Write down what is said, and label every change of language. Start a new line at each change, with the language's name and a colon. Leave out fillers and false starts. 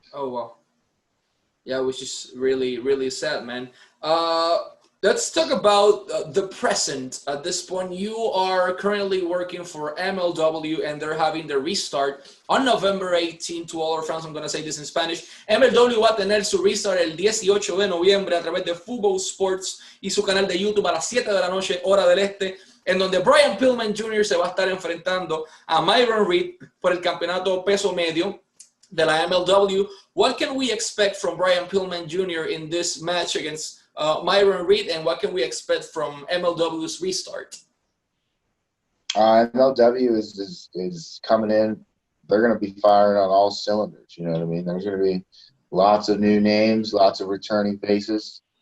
English: Oh, wow. Yeah, which is really, really sad, man. Let's talk about the present. At this point, you are currently working for MLW, and they're having the restart on November 18. To all our fans, I'm going to say this in Spanish.
Spanish: MLW va a tener su restart el 18 de noviembre a través de Fubo Sports y su canal de YouTube a las 7 de la noche, hora del este, en donde Brian Pillman Jr. se va a estar enfrentando a Myron Reed por el campeonato peso medio de la MLW.
English: What can we expect from Brian Pillman Jr. in this match against Myron Reed, and what can we expect from MLW's restart? MLW is coming in. They're going to be firing on all cylinders. You know what I mean? There's going to be lots of new names, lots of returning faces.